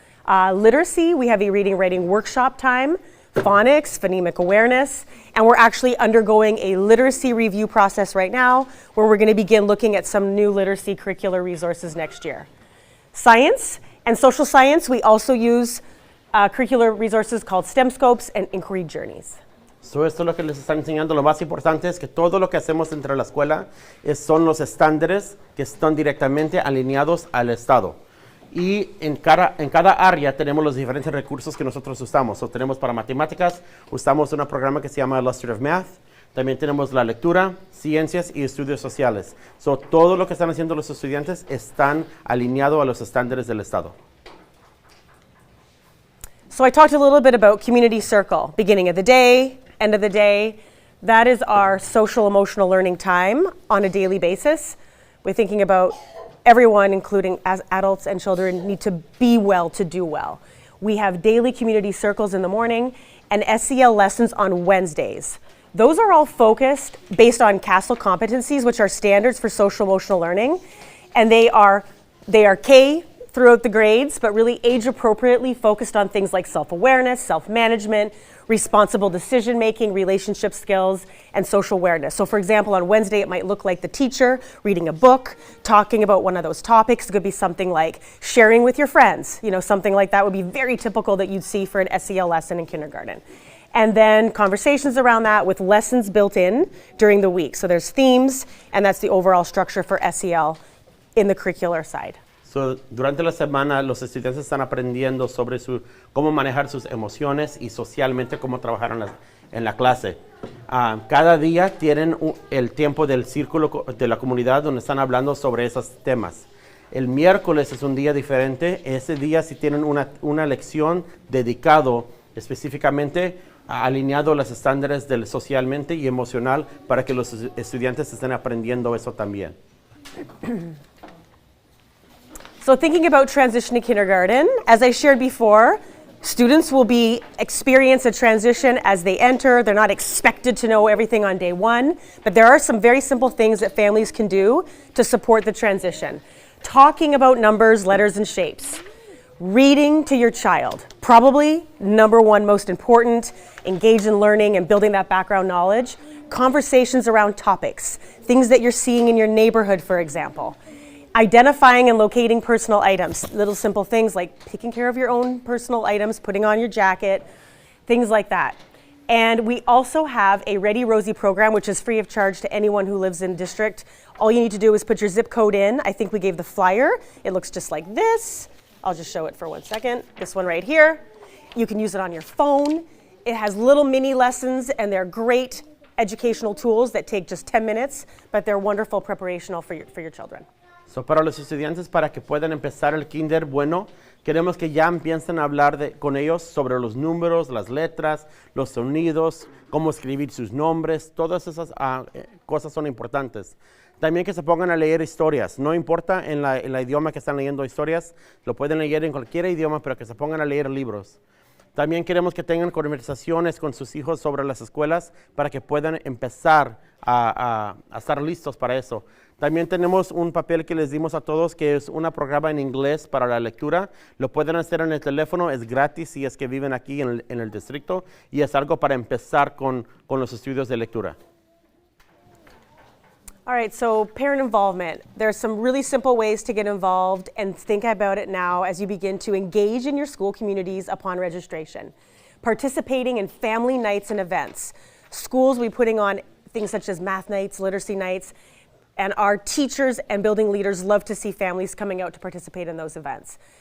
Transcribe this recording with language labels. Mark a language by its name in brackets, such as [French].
[English] Literacy, we have a reading writing workshop time, phonics, phonemic awareness, and we're actually undergoing a literacy review process right now where we're going to begin looking at some new literacy curricular resources next year. Science and social science, we also use curricular resources called STEM scopes and inquiry journeys. [Spanish] So, esto es lo que les están enseñando. Lo más importante es que todo lo que hacemos entre la escuela son los estándares que están directamente alineados al Estado. Y en cada área tenemos los diferentes recursos que nosotros usamos. So, tenemos para matemáticas, usamos un programa que se llama Illustrative Math. También tenemos la lectura, ciencias y estudios sociales. So, todo lo que están haciendo los estudiantes están alineados a los estándares del Estado. [English] So I talked a little bit about community circle, beginning of the day, end of the day. That is our social emotional learning time on a daily basis. We're thinking about everyone, including as adults and children, need to be well to do well. We have daily community circles in the morning and SEL lessons on Wednesdays. Those are all focused based on CASEL competencies, which are standards for social emotional learning. And they are K throughout the grades, but really age appropriately focused on things like self-awareness, self-management, responsible decision-making, relationship skills, and social awareness. So for example, on Wednesday, it might look like the teacher reading a book, talking about one of those topics. It could be something like sharing with your friends. Something like that would be very typical that you'd see for an SEL lesson in kindergarten. And then conversations around that with lessons built in during the week. So there's themes, and that's the overall structure for SEL in the curricular side. [Spanish] So, durante la semana los estudiantes están aprendiendo sobre cómo manejar sus emociones y socialmente cómo trabajar en la clase. Cada día tienen el tiempo del círculo de la comunidad donde están hablando sobre esos temas. El miércoles es un día diferente. Ese día sí tienen una lección dedicado específicamente alineado a los estándares del socialmente y emocional para que los estudiantes estén aprendiendo eso también. [English] So thinking about transition to kindergarten, as I shared before, students will experience a transition as they enter. They're not expected to know everything on day one, but there are some very simple things that families can do to support the transition. Talking about numbers, letters, and shapes. Reading to your child, probably number one most important, engage in learning and building that background knowledge. Conversations around topics, things that you're seeing in your neighborhood, for example. Identifying and locating personal items, little simple things like taking care of your own personal items, putting on your jacket, things like that. And we also have a Ready Rosie program, which is free of charge to anyone who lives in district. All you need to do is put your zip code in. I think we gave the flyer. It looks just like this. I'll just show it for 1 second. This one right here. You can use it on your phone. It has little mini lessons, and they're great educational tools that take just 10 minutes, but they're wonderful preparational for your children. [Spanish] So, para los estudiantes, para que puedan empezar el kinder, bueno, queremos que ya empiecen a hablar con ellos sobre los números, las letras, los sonidos, cómo escribir sus nombres, todas esas cosas son importantes. También que se pongan a leer historias, no importa en la idioma que están leyendo historias, lo pueden leer en cualquier idioma, pero que se pongan a leer libros. También queremos que tengan conversaciones con sus hijos sobre las escuelas para que puedan empezar a estar listos para eso. También tenemos un papel que les dimos a todos que es un programa en inglés para la lectura. Lo pueden hacer en el teléfono, es gratis si es que viven aquí en el distrito y es algo para empezar con los estudios de lectura. [English] All right, so parent involvement. There are some really simple ways to get involved and think about it now as you begin to engage in your school communities upon registration. Participating in family nights and events. Schools will be putting on things such as math nights, literacy nights, and our teachers and building leaders love to see families coming out to participate in those events.